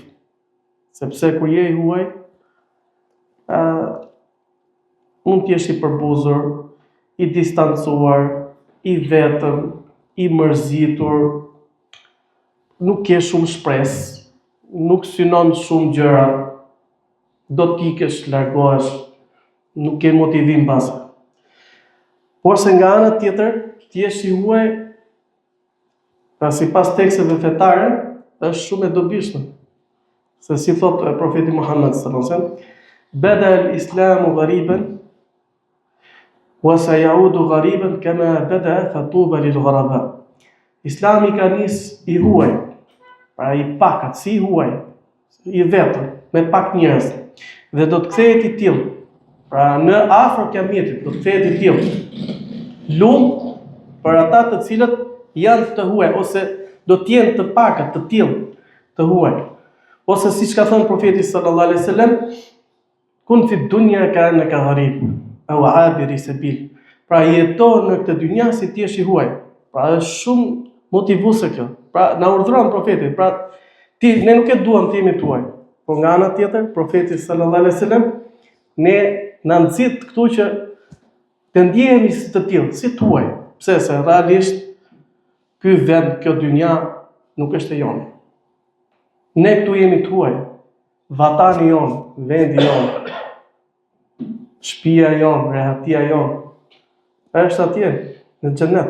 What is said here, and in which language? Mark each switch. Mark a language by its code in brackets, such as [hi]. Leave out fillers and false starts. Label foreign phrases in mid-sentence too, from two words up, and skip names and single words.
[sq] Sepse kur je i huaj, mund t'jesh i përbuzur, i distancuar, i vetëm, i mërzitur, nuk ke shumë shpresë, nuk synon shumë gjëra, do t'ikesh, largohesh, nuk ke motivim pas. Por se nga ana tjetër, t'jesh i huaj, sipas teksteve fetare, është shumë e dobishme. Se si thot profeti Muhammed [ar] صلى الله عليه وسلم, بدأ الإسلام غريبا وسيعود غريبا كما بدأ فطوبى للغرباء. [sq] Islami ka nis i huaj, pra i pakat, si i huaj, i vetëm, me pak njerëz, dhe do të kthehet i tillë. Pra në afër kiametit do të kthehet i tillë. Lumë për ata të cilët janë të huaj, ose do të jenë të pakat, të tillë, të huaj. Ose siç ka thënë profeti [ar] صلى الله عليه وسلم, كن في الدنيا كأنك غريب أو عابر سبيل. [sq] Pra jeto në këtë dynja si ti je i huaj. Pra është shumë motivuese kjo. Pra na urdhëron profeti, pra ne nuk e duam të jemi tuaj. Por nga ana tjetër, profeti [ar] صلى الله عليه وسلم [sq] ne na nxit këtu që të ndjehemi si të tillë, si tuaj. Pse se realisht ky vend, kjo dynja nuk është e jonë. Ne këtu jemi tuaj, vatani jonë, vendi jonë, shtëpia jonë, rehatia jonë, është atje, në xhenet.